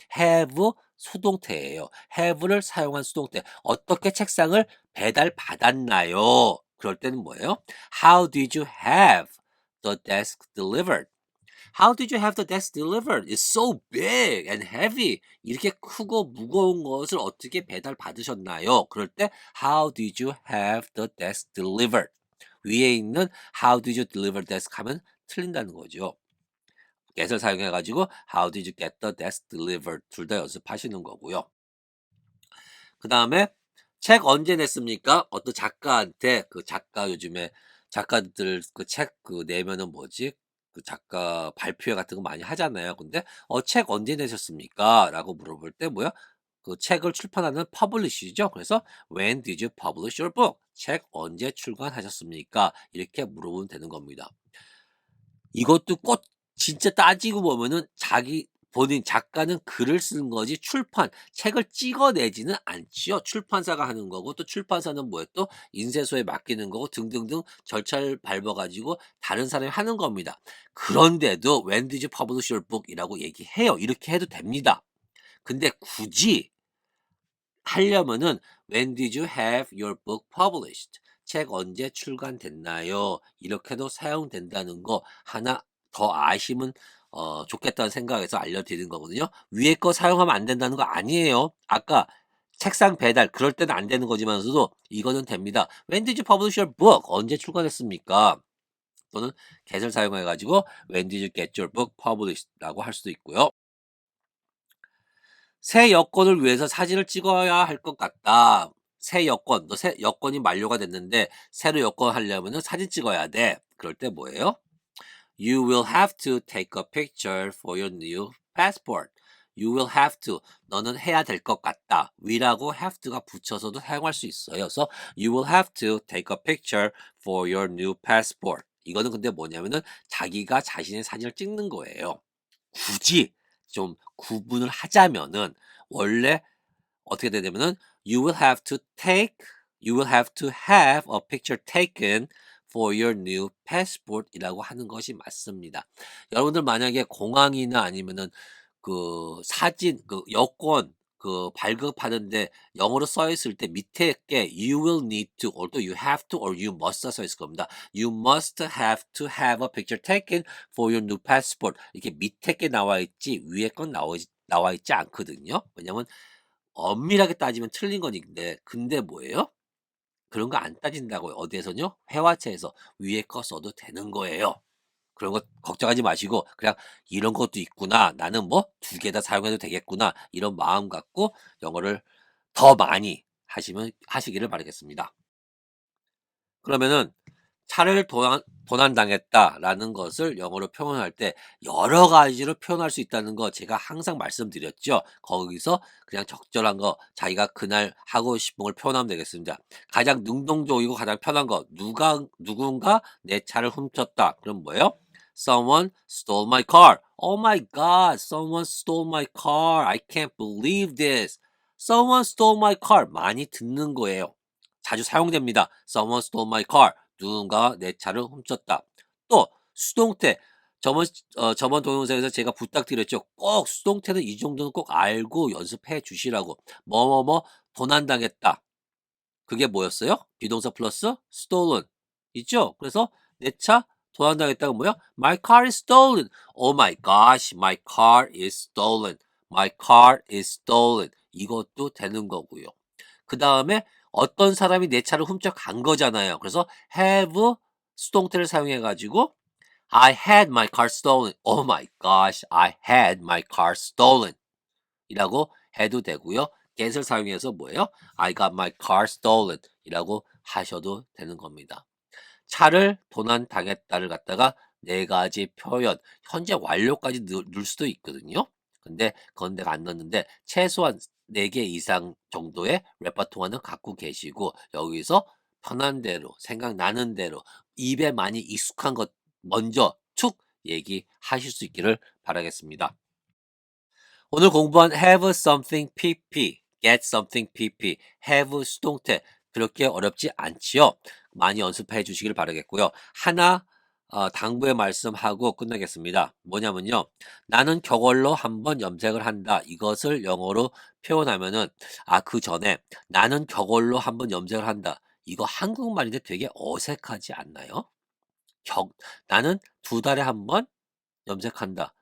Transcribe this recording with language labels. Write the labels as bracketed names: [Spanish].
[Korean] have 수동태예요. have를 사용한 수동태. 어떻게 책상을 배달받았나요? 그럴 때는 뭐예요? [English] How did you have the desk delivered? How did you have the desk delivered? It's so big and heavy. [Korean] 이렇게 크고 무거운 것을 어떻게 배달 받으셨나요? 그럴 때 [English] How did you have the desk delivered? [Korean] 위에 있는 [English] How did you deliver desk [Korean] 하면 틀린다는 거죠. [English] get을 [Korean] 사용해 가지고 [English] How did you get the desk delivered? [Korean] 둘 다 연습하시는 거고요. 그다음에 책 언제 냈습니까? 어떤 작가한테 그 작가 요즘에 작가들 그 책 그 내면은 뭐지? 그 작가 발표회 같은 거 많이 하잖아요. 근데 책 언제 내셨습니까?"라고 물어볼 때 뭐야? 그 책을 출판하는 퍼블리시죠. 그래서 [English] "When did you publish your book?" [Korean] 책 언제 출간하셨습니까? 이렇게 물어보면 되는 겁니다. 이것도 꼭 진짜 따지고 보면은 자기 본인 작가는 글을 쓰는 거지 책을 찍어내지는 않지요. 출판사가 하는 거고 또 출판사는 뭐예요? 또 인쇄소에 맡기는 거고 등등등 절차를 밟아 가지고 다른 사람이 하는 겁니다. 그런데도 [English] "When did you publish your book?" [Korean] 이라고 얘기해요. 이렇게 해도 됩니다. 근데 굳이 하려면은 [English] "When did you have your book published?" [Korean] 책 언제 출간됐나요? 이렇게도 사용된다는 거 하나 더 아시면 좋겠다는 생각에서 알려드리는 거거든요. 위에 거 사용하면 안 된다는 거 아니에요. 아까 책상 배달 그럴 때는 안 되는 거지만서도 이거는 됩니다. [English] "When did you publish your book?" [Korean] 언제 출간했습니까? 또는 get을 사용해 가지고 [English] "When did you get your book published?" [Korean] 라고 할 수도 있고요. 새 여권을 위해서 사진을 찍어야 할 것 같다. 새 여권, 너 새 여권이 만료가 됐는데 새로 여권 하려면은 사진 찍어야 돼. 그럴 때 뭐예요? [English] You will have to take a picture for your new passport. You will have to. [Korean] 너는 해야 될 것 같다. will하고 have to가 붙여서도 사용할 수 있어요. 그래서 [English] you will have to take a picture for your new passport. [Korean] 이거는 근데 뭐냐면은 자기가 자신의 사진을 찍는 거예요. 굳이 좀 구분을 하자면은 원래 어떻게 되냐면은 [English] you will have to have a picture taken for your new passport [Korean] 이라고 하는 것이 맞습니다. 여러분들 만약에 공항이나 아니면은 그 사진 그 여권 그 발급하는데 영어로 써 있을 때 밑에 게 [English] you will need to [Korean] or 또 [English] you have to or you must [Korean] 가 써 있을 겁니다. [English] You must have to have a picture taken for your new passport. [Korean] 이렇게 밑에 게 나와 있지 위에 건 나와 있지 않거든요. 왜냐면 엄밀하게 따지면 틀린 건데 근데 뭐예요? 그런 거 안 따진다고요. 어디에서는요? 회화체에서 위에 거 써도 되는 거예요. 그런 거 걱정하지 마시고 그냥 '이런 것도 있구나. 나는 뭐 두 개 다 사용해도 되겠구나.' 이런 마음 갖고 영어를 더 많이 하시기를 바라겠습니다. 그러면은 차를 도난당했다라는 것을 영어로 표현할 때 여러 가지로 표현할 수 있다는 거 제가 항상 말씀드렸죠. 거기서 그냥 적절한 거 자기가 그날 하고 싶은 걸 표현하면 되겠습니다. 가장 능동적이고 가장 편한 거 누군가 내 차를 훔쳤다. 그럼 뭐예요? [English] Someone stole my car. Oh my god, someone stole my car. I can't believe this. Someone stole my car. [Korean] 많이 듣는 거예요. 자주 사용됩니다. [English] Someone stole my car. [Korean] 누군가 내 차를 훔쳤다. 또 수동태. 저번 동영상에서 제가 부탁드렸죠. 꼭 수동태는 이 정도는 꼭 알고 연습해 주시라고. 뭐뭐뭐 도난당했다. 그게 뭐였어요? 비동사 플러스 stolen. 있죠? 그래서 내 차 도난당했다가 뭐야? [English] My car is stolen. Oh my gosh, my car is stolen. My car is stolen. [Korean] 이것도 되는 거고요. 그다음에 어떤 사람이 내 차를 훔쳐간 거잖아요. 그래서 have 수동태를 사용해 가지고 [English] I had my car stolen. Oh my gosh, I had my car stolen. [Korean] 이라고 해도 되고요. get을 사용해서 뭐예요? [English] I got my car stolen. [Korean] 이라고 하셔도 되는 겁니다. 차를 도난당했다를 갖다가 네 가지 표현, 현재 완료까지 넣을 수도 있거든요. 근데 그건 내가 안 넣었는데 최소한 4개 이상 정도의 레퍼토어는 갖고 계시고 여기서 편한 대로 생각나는 대로 입에 많이 익숙한 것 먼저 툭 얘기하실 수 있기를 바라겠습니다. 오늘 공부한 [English] have something pp, get something pp, [Korean] have 수동태 그렇게 어렵지 않지요. 많이 연습해 주시길 바라겠고요. 하나 당부의 말씀하고 끝내겠습니다. 뭐냐면요. 나는 저걸로 한번 염색을 한다. 이것을 영어로 표현하면은 그 전에 나는 저걸로 한번 염색을 한다. 이거 한국말인데 되게 어색하지 않나요? 나는 두 달에 한 번 염색한다.